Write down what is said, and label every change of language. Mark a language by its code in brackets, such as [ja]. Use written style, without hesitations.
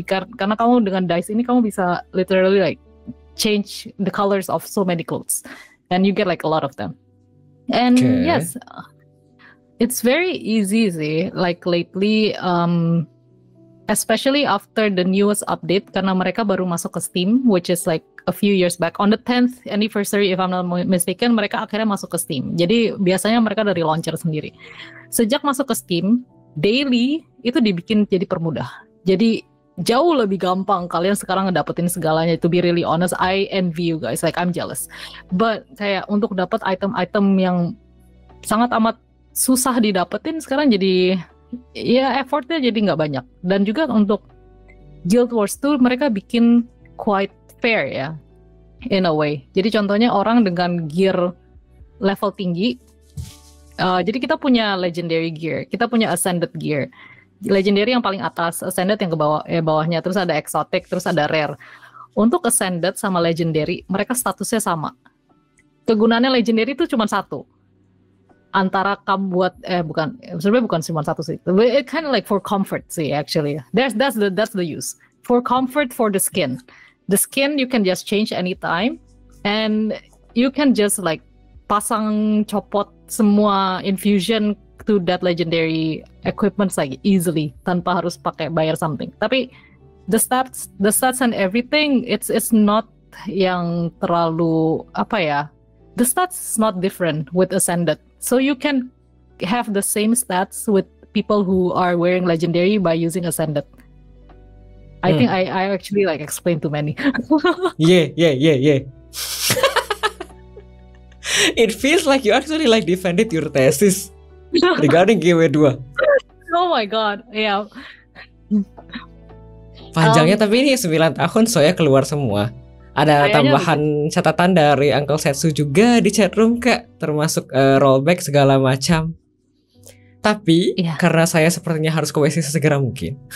[id] Karena kamu dengan dyes ini kamu bisa [en] literally like change the colors of so many clothes, and you get like a lot of them. And yes. It's very easy sih, like lately, especially after the newest update, [id] karena mereka baru masuk ke Steam, [en] which is like a few years back. On the 10th anniversary, if I'm not mistaken, [id] mereka akhirnya masuk ke Steam. Jadi biasanya mereka dari launcher sendiri. Sejak masuk ke Steam, daily itu dibikin jadi permudah. Jadi jauh lebih gampang kalian sekarang ngedapetin segalanya. To be really honest, I envy you guys, like I'm jealous. But kayak untuk dapat item-item yang sangat amat susah didapetin sekarang jadi ya effortnya jadi nggak banyak. Dan juga untuk Guild Wars 2 mereka bikin [en] quite fair [id] ya [en] in a way. [id] Jadi contohnya orang dengan gear level tinggi, jadi kita punya legendary gear, kita punya ascended gear. Legendary yang paling atas, ascended yang ke bawah, bawahnya, terus ada exotic, terus ada rare. Untuk ascended sama legendary mereka statusnya sama. Kegunaannya legendary itu cuma satu. Antara kamu buat sebenarnya bukan cuma satu sih. [en] It kind of like for comfort sih actually. That's the use. For comfort for the skin. The skin you can just change anytime and you can just like [id] pasang copot semua infusion [en] to that legendary equipment like easily [id] tanpa harus pakai bayar [en] something. Tapi the stats and everything it's not [id] yang terlalu apa ya. [en] The stats is not different with Ascended. So you can have the same stats with people who are wearing Legendary by using Ascended. I think I actually like explained too many. Yeah. It feels like you actually like defended your thesis regarding GW2. Oh my god, yeah. [id] Panjangnya tapi ini 9 tahun soalnya keluar semua. Ada tambahan catatan dari Uncle Setsu juga di chatroom Kak, termasuk rollback segala macam. Tapi karena saya sepertinya harus ke WC sesegera mungkin.